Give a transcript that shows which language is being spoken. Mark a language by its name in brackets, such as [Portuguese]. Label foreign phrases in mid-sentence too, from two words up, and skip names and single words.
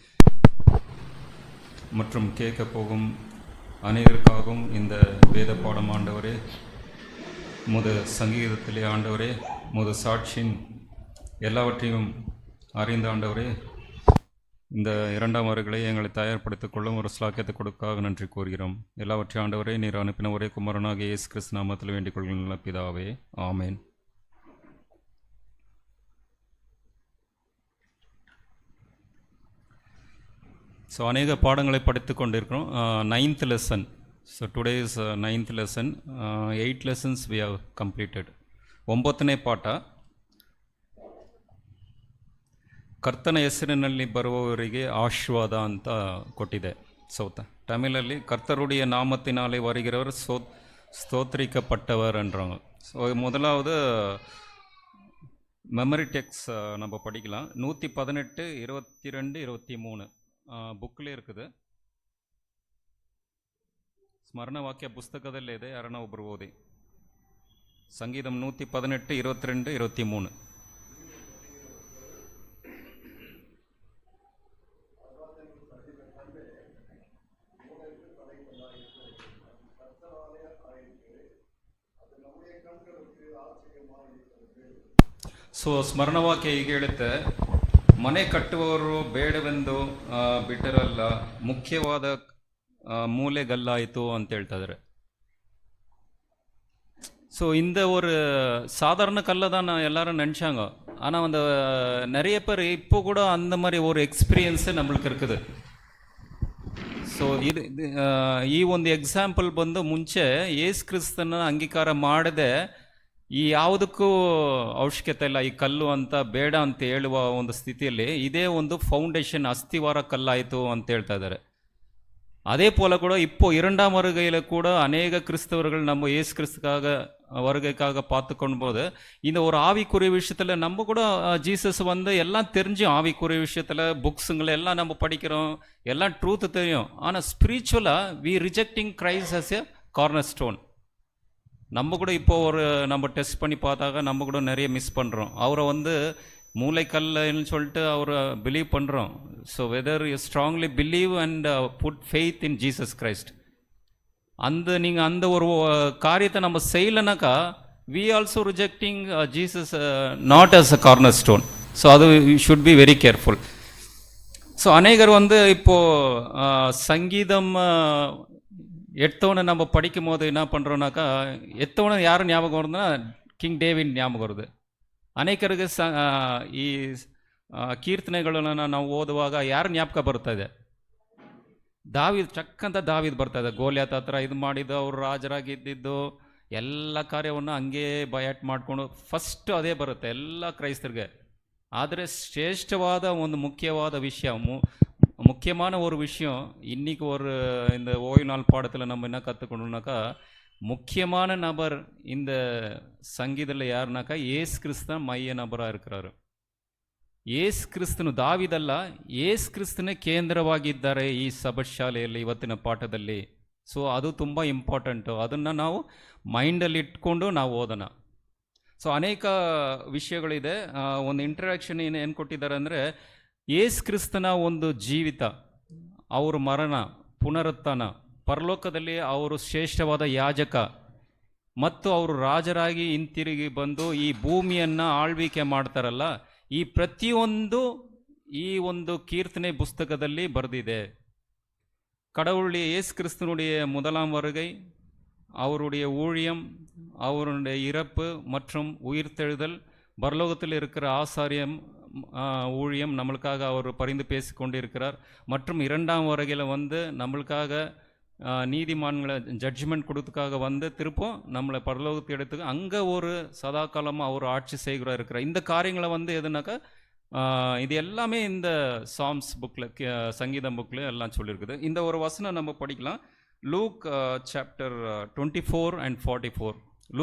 [Tamil] மற்றும் கேட்க போகும் அனைவருக்காகவும் இந்த வேத பாடம் ஆண்டவரே, சங்கீதத்திலே ஆண்டவரே, சாட்சியின் எல்லாவற்றையும் அறிந்த ஆண்டவரே, இந்த இரண்டாம் வருகளை எங்களை தயார்படுத்திக் கொள்ளும் ஒரு ஸ்லாக்கியத்தை கொடுக்காக நன்றி கூறுகிறோம். எல்லாவற்றையும் ஆண்டவரே, நீர் அனுப்பின ஒரே குமாரனாக இயேசு கிறிஸ்து நாமத்தில் வேண்டிக் கொள்கின்ற பிதாவே, ஆமேன். ஸோ அநேக பாடங்களை படித்து கொண்டிருக்கிறோம். [English] 9th lesson. So today is 9th lesson. 8 lessons we have completed. [Kannada] 9ನೇ ಪಾಠ, ಕರ್ತನ ಹೆಸರಿನಲ್ಲಿ ಬರುವವರಿಗೆ ಆಶೀರ್ವಾದ ಅಂತ ಕೊಟ್ಟಿದೆ. [Tamil] தமிழಲ್ಲಿ கர்த்தருடைய நாமத்தினாலே வருகிறவர் ஸ்தோத்திரிக்கப்பட்டவர் என்றாங்க. ஸோ முதலாவது [English] memory text [Tamil] நம்ம படிக்கலாம். 118, 22, 23 புக்கில் இருக்குது. [Kannada] ಸ್ಮರಣ ವಾಕ್ಯ ಪುಸ್ತಕದಲ್ಲೇ ಇದೆ, ಯಾರನ್ನ ಒಬ್ಬರು ಓದಿ. ಸಂಗೀತಂ 118, 22, 23. ಸೊ ಸ್ಮರಣವಾಕ್ಯ ಹೀಗೆ ಹೇಳುತ್ತೆ, ಮನೆ ಕಟ್ಟುವವರು ಬೇಡವೆಂದು ಬಿಟ್ಟರಲ್ಲ, ಮುಖ್ಯವಾದ மூலைகல்லாயித்தோ ಅಂತ ಹೇಳ್ತಾ ಇದ್ದಾರೆ. [Tamil] ஸோ இந்த ஒரு சாதாரண கல்லை தான் எல்லாரும் நினச்சாங்க. ஆனால் அந்த நிறைய பேர் இப்போ கூட அந்த மாதிரி ஒரு ಎಕ್ಸ್ಪೀರಿಯನ್ಸ್ நம்மளுக்கு இருக்குது. [Kannada] ಸೊ ಈ ಒಂದು ಎಕ್ಸಾಂಪಲ್ ಬಂದು ಮುಂಚೆ ಯೇಸು ಕ್ರಿಸ್ತನ ಅಂಗೀಕಾರ ಮಾಡದೆ ಈ ಯಾವುದಕ್ಕೂ ಅವಶ್ಯಕತೆ ಇಲ್ಲ, ಈ ಕಲ್ಲು ಅಂತ ಬೇಡ ಅಂತ ಹೇಳುವ ಒಂದು ಸ್ಥಿತಿಯಲ್ಲಿ ಇದೇ ಒಂದು ಫೌಂಡೇಶನ್ ಅಸ್ಥಿವಾರ ಕಲ್ಲಾಯಿತು ಅಂತ ಹೇಳ್ತಾ ಇದ್ದಾರೆ. [Tamil] அதே போல் கூட இப்போ 2ஆம் வருகையில் கூட அநேக கிறிஸ்தவர்கள் நம்ம இயேசு கிறிஸ்துக்காக வருகைக்காக பார்த்துக்கொண்டு போது இந்த ஒரு ஆவிக்குரிய விஷயத்தில் நம்ம கூட ஜீசஸ் வந்து எல்லாம் தெரிஞ்சும், ஆவிக்குரிய விஷயத்தில் புக்ஸுங்களை எல்லாம் நம்ம படிக்கிறோம், எல்லாம் ட்ரூத்து தெரியும். [English] ஆனால் spiritually we rejecting Christ as a corner stone. [Tamil] நம்ம கூட இப்போ நம்ம டெஸ்ட் பண்ணி பார்த்தாக்க நம்ம கூட நிறைய மிஸ் பண்ணுறோம். அவரை வந்து மூளைக்கல்லுன்னு சொல்லிட்டு அவரை பிலீவ் பண்ணுறோம். [English] so whether you strongly believe and put faith in Jesus Christ, [Tamil] நீங்கள் அந்த ஒரு காரியத்தை நம்ம செய்யலைனாக்கா [English] we also rejecting Jesus not as a corner stone. ஸோ அது you should be very careful. [Tamil] ஸோ அநேகர் வந்து இப்போது சங்கீதம் எடுத்தவனை நம்ம படிக்கும் போது என்ன பண்ணுறோன்னாக்கா, எத்தவனை யாரும் ஞாபகம் வருதுன்னா கிங் டேவிட் ஞாபகம் வருது. [Kannada] ಅನೇಕರಿಗೆ ಈ ಕೀರ್ತನೆಗಳನ್ನು ನಾವು ಓದುವಾಗ ಯಾರು ಜ್ಞಾಪಕ ಬರ್ತಾ ಇದೆ? ದಾವಿದ್, ಚಕ್ಕಂತ ದಾವಿದ್ ಬರ್ತಾ ಇದೆ. ಗೋಲ್ಯಾತ್ ಹತ್ರ ಇದು ಮಾಡಿದ್ದು, ಅವರು ರಾಜರಾಗಿದ್ದು, ಎಲ್ಲ ಕಾರ್ಯವನ್ನು ಹಂಗೇ ಬಯಾಟ್ ಮಾಡಿಕೊಂಡು ಫಸ್ಟ್ ಅದೇ ಬರುತ್ತೆ ಎಲ್ಲ ಕ್ರೈಸ್ತರಿಗೆ. ಆದರೆ ಶ್ರೇಷ್ಠವಾದ ಒಂದು ಮುಖ್ಯವಾದ ವಿಷಯ, [Tamil] முக்கியமான ஒரு விஷயம் இன்னைக்கு இந்த ஓய்வு நாள் பாடத்தில் நம்ம என்ன கற்றுக்கணுன்னாக்கா, முக்கியமான நபர் இந்த சங்கீதத்தில் யாருனாக்கா ஏசு கிறிஸ்து மைய நபராக இருக்கிறாரு. [Kannada] ಏಸು ಕ್ರಿಸ್ತನು, ದಾವಿದಲ್ಲ, ಏಸು ಕ್ರಿಸ್ತನೇ ಕೇಂದ್ರವಾಗಿದ್ದಾರೆ ಈ ಸಭಾಶಾಲೆಯಲ್ಲಿ ಇವತ್ತಿನ ಪಾಠದಲ್ಲಿ. ಸೊ ಅದು ತುಂಬ ಇಂಪಾರ್ಟೆಂಟು, ಅದನ್ನು ನಾವು ಮೈಂಡಲ್ಲಿ ಇಟ್ಕೊಂಡು ನಾವು ಓದೋಣ. ಸೊ ಅನೇಕ ವಿಷಯಗಳಿದೆ. ಒಂದು ಇಂಟ್ರಡಕ್ಷನ್ ಏನು ಕೊಟ್ಟಿದ್ದಾರೆ ಅಂದರೆ, ಏಸು ಕ್ರಿಸ್ತನ ಒಂದು ಜೀವಿತ, ಅವರ ಮರಣ, ಪುನರುತ್ಥಾನ, ಪರಲೋಕದಲ್ಲಿ ಅವರು ಶ್ರೇಷ್ಠವಾದ ಯಾಜಕ ಮತ್ತು ಅವರು ರಾಜರಾಗಿ ಹಿಂತಿರುಗಿ ಬಂದು ಈ ಭೂಮಿಯನ್ನು ಆಳ್ವಿಕೆ ಮಾಡ್ತಾರಲ್ಲ, ಈ ಪ್ರತಿಯೊಂದು ಈ ಒಂದು ಕೀರ್ತನೆ புஸ்தகದಲ್ಲಿ ಬರೆದಿದೆ. [Tamil] கடவுளுடைய இயேசு கிறிஸ்துனுடைய முதலாம் வருகை, அவருடைய ஊழியம், அவருடைய இறப்பு மற்றும் உயிர்த்தெழுதல், பரலோகத்தில் இருக்கிற ஆசாரியம் ஊழியம், நம்மளுக்காக அவர் பரிந்து பேசி கொண்டிருக்கிறார். மற்றும் 2ஆம் வருகையில் வந்து நம்மளுக்காக நீதிமான்களை ஜட்ஜ்மெண்ட் கொடுத்துக்காக வந்து திருப்பம் நம்மளை பரலோகத்தை எடுத்துக்க அங்கே ஒரு சதா காலமாக அவர் ஆட்சி செய்கிறார் இருக்கிறார். இந்த காரியங்களை வந்து எதுனாக்கா இது எல்லாமே இந்த சாம்ஸ் புக்கில், சங்கீதம் புக்கில் எல்லாம் சொல்லியிருக்குது. இந்த ஒரு வசனம் நம்ம படிக்கலாம். [English] Luke chapter 24 and 44.